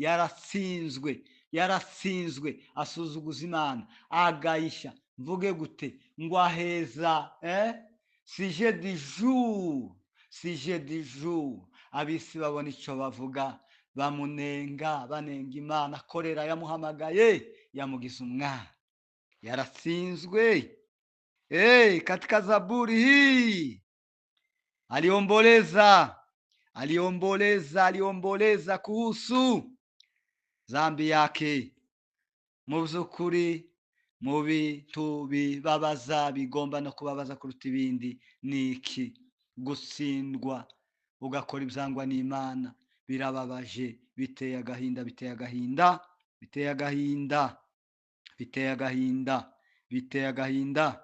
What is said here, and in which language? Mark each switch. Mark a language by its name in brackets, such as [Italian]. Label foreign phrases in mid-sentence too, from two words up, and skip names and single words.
[Kinyarwanda] Yaratsinzwe, asuzuguza Imana, agayisha, mvuge gute, ngo aheza sije du jour. Abisi babona icyo bavuga, banenga Imana, akorera, yamuhamagaye, yamugize umwana. Yaratsinzwe. [Swahili] Katika Zaburi hii aliomboleza kuhusu dhambi yake. [Kinyarwanda] Mu by'ukuri mu bintu bibabaza bigomba no kubabaza kuruta ibindi ni iki? Gutsindwa ugakora ibyangwa n'Imana birababaje, biteye agahinda, biteye agahinda, biteye agahinda, biteye agahinda, biteye agahinda.